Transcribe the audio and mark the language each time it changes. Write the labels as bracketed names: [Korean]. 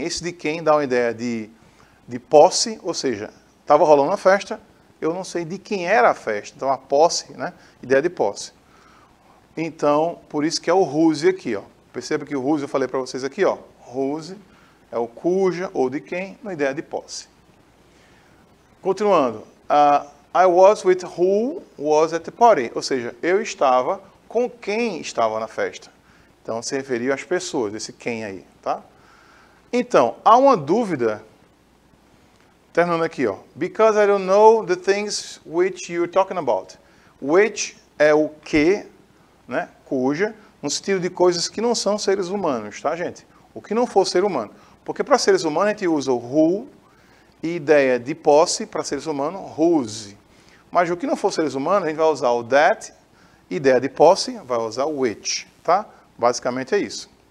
[Portuguese] Esse de quem dá uma ideia de posse, ou seja, estava rolando uma festa, eu não sei de quem era a festa. Então, a posse, né? Ideia de posse. Então, por isso que é o whose aqui, ó. Perceba que o whose eu falei para vocês aqui, ó. Whose é o cuja ou de quem, na ideia de posse. Continuando. [English] I was with who was at the party. [Portuguese] Ou seja, eu estava com quem estava na festa. Então, se referia às pessoas, esse quem aí, tá? Então, há uma dúvida, terminando aqui, ó. [English] Because I don't know the things which you're talking about. [Portuguese] Which é o que, né? Cuja, no sentido de coisas que não são seres humanos, tá, gente? O que não for ser humano. Porque para seres humanos a gente usa o who e ideia de posse para seres humanos, whose. Mas o que não for seres humanos, a gente vai usar o that, ideia de posse, vai usar o which, tá? Basicamente é isso.